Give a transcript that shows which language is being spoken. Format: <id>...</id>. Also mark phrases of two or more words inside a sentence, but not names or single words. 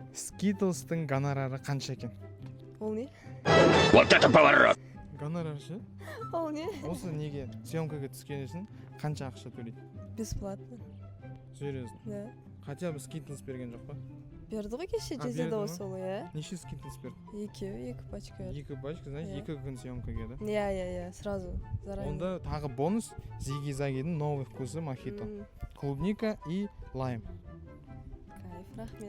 <kk>Skittles-тың гонорары қанша екен? Ол не?</kk> <ru>Вот это поворот!</ru> <kk>Гонорар ше? Ол не? Осы неге съемкаға түскен үшін қанша ақша төлейді?</kk> <ru>Бесплатно. Серьезно? Да. Хотя бы</ru> <kk>Skittles берген жоқ па? Берді ғой кеше А, жазда берді ма? осы иә. Неше Skittles берді? Екі пачка. Екі пачка, значит, Иә. 2 күн съемкаға да?</kk> <ru>Иә, сразу. Заранее.</ru> <kk>Онда тағы бонус Зиги-Загидің</kk> <ru>новый вкусы</ru> <kk>мохито.</kk> <ru>Клубника и лайм.</ru> <kk>Кайф, рахмет.</kk>